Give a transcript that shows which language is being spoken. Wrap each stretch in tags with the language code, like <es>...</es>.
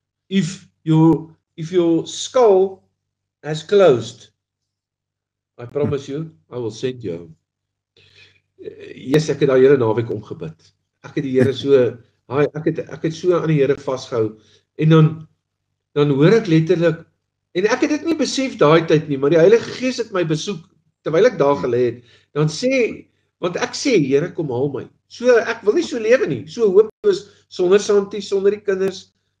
<en>If your skull has closed, I promise you, I will send you home.</en> <af>Yes, ek het daai hele naweek omgebid. Ek het die Here so, ek het so aan die Here vasgehou, en dan, dan hoor ek letterlik, en ek het dit nie besef daai tyd nie, maar die Heilige Gees het my besoek, terwyl ek daar gelê het, dan sê, want ek sê, Here, kom haal my. So, ek wil nie so lewe nie, so hopeloos, sonder Santi, sonder die kinders.</af>